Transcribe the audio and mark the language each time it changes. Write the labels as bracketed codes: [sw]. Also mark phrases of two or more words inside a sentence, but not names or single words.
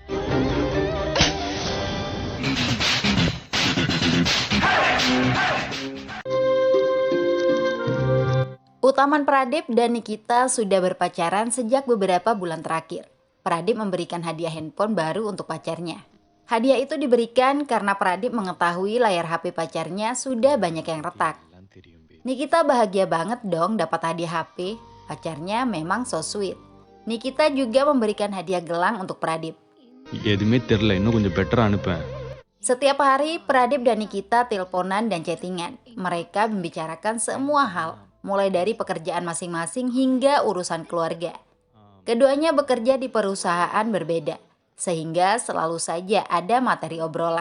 [id] Utaman Pradip dan Nikita sudah berpacaran sejak beberapa bulan terakhir. Pradip memberikan hadiah handphone baru untuk pacarnya. Hadiah itu diberikan karena Pradip mengetahui layar HP pacarnya sudah banyak yang retak. Nikita bahagia banget dong dapat hadiah HP, pacarnya memang [en] so sweet. [id] Nikita juga memberikan hadiah gelang untuk Pradip. [ta] எதுமே தெரியல இன்னும் கொஞ்சம் பெட்டரா அனுப்பேன். [id] Setiap hari Pradip dan Nikita teleponan dan chattingan. Mereka membicarakan semua hal, mulai dari pekerjaan masing-masing hingga urusan keluarga. Keduanya bekerja di perusahaan berbeda, sehingga selalu saja ada materi obrolan.